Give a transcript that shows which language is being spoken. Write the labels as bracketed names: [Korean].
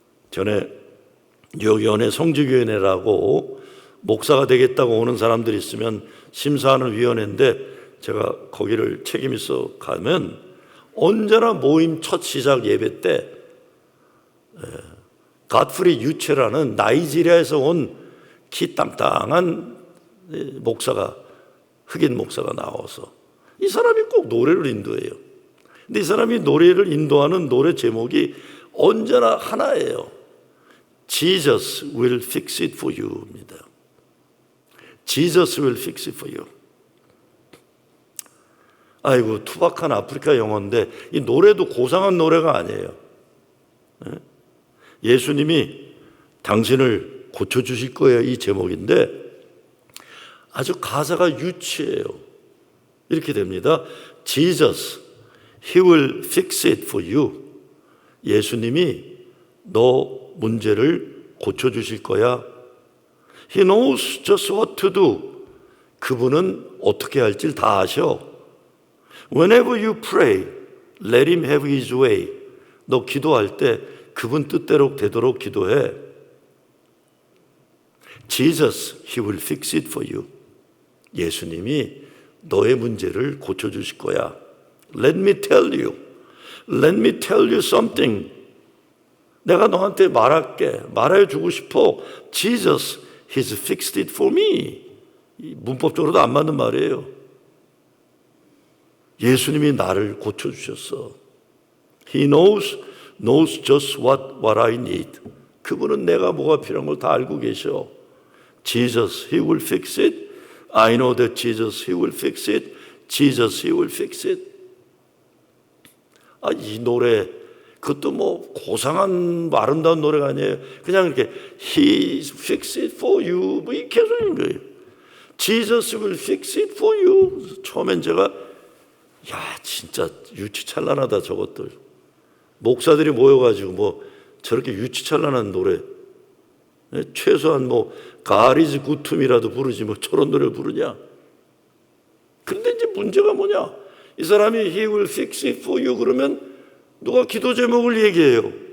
[Korean] 전에 뉴욕 연회 성지교회라고 목사가 되겠다고 오는 사람들이 있으면 심사하는 위원회인데, 제가 거기를 책임있어 가면 언제나 모임 첫 시작 예배 때 갓프리 유체라는 나이지리아에서 온 키 땅땅한 목사가, 흑인 목사가 나와서 이 사람이 꼭 노래를 인도해요. 근데 이 사람이 노래를 인도하는 노래 제목이 언제나 하나예요. [English] Jesus will fix it for you입니다. Jesus will fix it for you. [Korean] 아이고, 투박한 아프리카 영어인데 이 노래도 고상한 노래가 아니에요. 예수님이 당신을 고쳐주실 거예요, 이 제목인데 아주 가사가 유치해요. 이렇게 됩니다. [English] Jesus, He will fix it for you. [Korean] 예수님이 너 문제를 고쳐주실 거야. [English] He knows just what to do. [Korean] 그분은 어떻게 할지 다 아셔. [English] Whenever you pray, let Him have His way. [Korean] 너 기도할 때 그분 뜻대로 되도록 기도해. [English] Jesus, He will fix it for you. [Korean] 예수님이 너의 문제를 고쳐주실 거야. [English] Let me tell you. Let me tell you something. [Korean] 내가 너한테 말해주고 싶어. [English] Jesus, He's fixed it for me. [Korean] 문법적으로도 안 맞는 말이에요. 예수님이 나를 고쳐주셨어. [English] He knows just what I need. [Korean] 그분은 내가 뭐가 필요한 걸 다 알고 계셔. [English] Jesus, He will fix it. I know that Jesus, He will fix it. Jesus, He will fix it. [Korean] 이 노래, 그것도 뭐 고상한 아름다운 노래가 아니에요. 그냥 이렇게 [English] He fix it for you, [Korean] 뭐 이 계속인 거예요. [English] Jesus will fix it for you. [Korean] 처음엔 제가 진짜 유치찬란하다 저것들. 목사들이 모여가지고 뭐 저렇게 유치찬란한 노래, 최소한 뭐 [English] God is good to me [Korean] 라도 부르지 뭐 저런 노래를 부르냐. 근데 이제 문제가 뭐냐, 이 사람이 [English] He will fix it for you [Korean] 그러면 누가 기도 제목을 얘기해요.